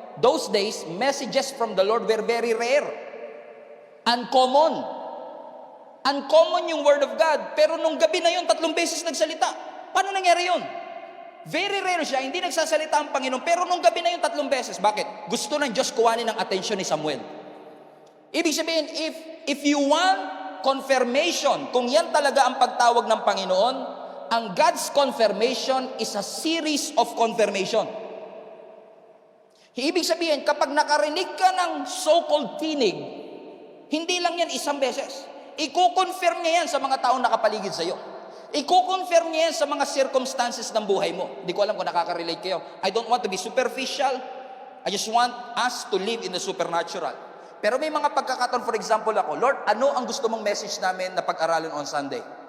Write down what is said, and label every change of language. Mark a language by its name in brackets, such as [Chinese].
[English] Those days, messages from the Lord were very rare. Uncommon. Uncommon yung word of God. [Filipino] Pero nung gabi na yon, 3 beses nagsalita. Paano nangyari yon? [English] Very rare [Filipino] siya, hindi nagsasalita ang Panginoon. Pero nung gabi na yung 3 beses. Bakit? Gusto ng Diyos kuhanin ng attention ni Samuel. Ibig sabihin, [English] if you want confirmation, [Filipino] kung yan talaga ang pagtawag ng Panginoon, ang [English] God's confirmation is a series of confirmation. [Filipino] Ibig sabihin, kapag nakarinig ka ng so-called tinig, hindi lang yan 1 beses. Iko-confirm niya yan sa mga taong nakapaligid sa iyo. Iko-confirm niya yan sa mga circumstances ng buhay mo. Hindi ko alam kung nakaka-relate kayo. [English] I don't want to be superficial. I just want us to live in the supernatural. [Filipino] Pero may mga pagkakataon, [English] for example [Filipino] ako, Lord, ano ang gusto mong message namin na pag-aralin [English] on Sunday?